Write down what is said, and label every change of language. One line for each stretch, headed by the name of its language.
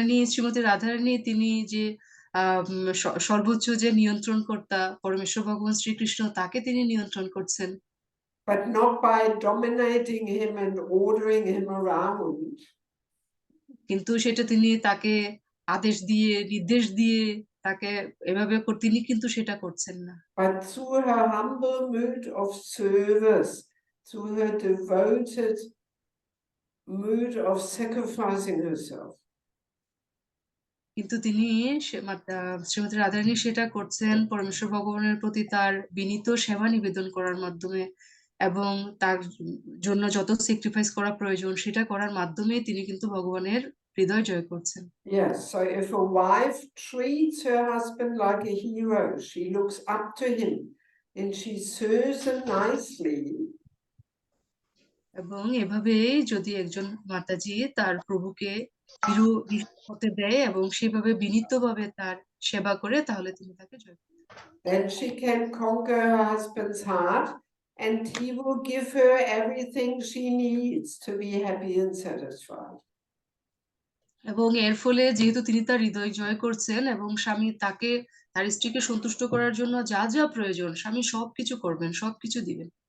Bangla: শ্রীমতী রাধারানী তিনি যে সর্বোচ্চ যে নিয়ন্ত্রণকর্তা পরমেশ্বর ভগবান শ্রীকৃষ্ণ, তাকে তিনি নিয়ন্ত্রণ করছেন।
English: But not by dominating him and ordering him around.
Bangla: কিন্তু সেটা তিনি তাকে আদেশ দিয়ে নির্দেশ দিয়ে তাকে এভাবে তিনি কিন্তু সেটা করছেন না।
English: But through her humble mood of service, through her devoted mood of sacrificing herself.
Bangla: কিন্তু তিনি শ্রীমতী রাধারানী সেটা করছেন পরমেশ্বর ভগবানের প্রতি তার বিনীত সেবা নিবেদন করার মাধ্যমে, এবং তার জন্য যত স্যাক্রিফাইস করা প্রয়োজন সেটা করার মাধ্যমে তিনি কিন্তু ভগবানের হৃদয় জয় করছেন।
English: Yes, so if a wife treats her husband like a hero, she looks up to him and she serves him nicely.
Bangla: এবং এভাবে যদি একজন মাতাজি তার প্রভুকে হিরো হতে দেয় এবং সেভাবে বিনীতভাবে তার সেবা করে, তাহলে তিনি তাকে জয় করতে পারেন।
English: Then she can conquer her husband's heart and he will give her everything she needs to be happy and satisfied.
Bangla: এবং এর ফলে যেহেতু তিনি তার হৃদয় জয় করছেন এবং স্বামী তাকে তার স্ত্রীকে সন্তুষ্ট করার জন্য যা যা প্রয়োজন স্বামী সবকিছু করবেন, সবকিছু দিবেন।